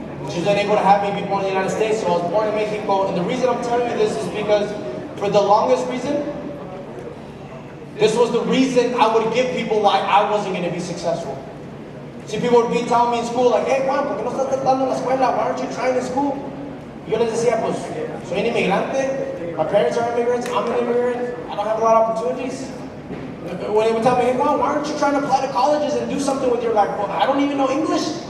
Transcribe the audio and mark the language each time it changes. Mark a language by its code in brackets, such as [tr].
[en] She was unable to have me be born in the United States. So I was born in Mexico. And the reason I'm telling you this is because for the longest reason, this was the reason I would give people why I wasn't going to be successful. See, people would be telling me in school, like, hey, Juan, [es] ¿por qué no estás tratando en la escuela? [en] Why aren't you trying in school? [es] Yo les decía, pues, soy un inmigrante. [en] My parents are immigrants. I'm an immigrant. I don't have a lot of opportunities. When they would tell me, hey, Juan, why aren't you trying to apply to colleges and do something with your life? Well, I don't even know English.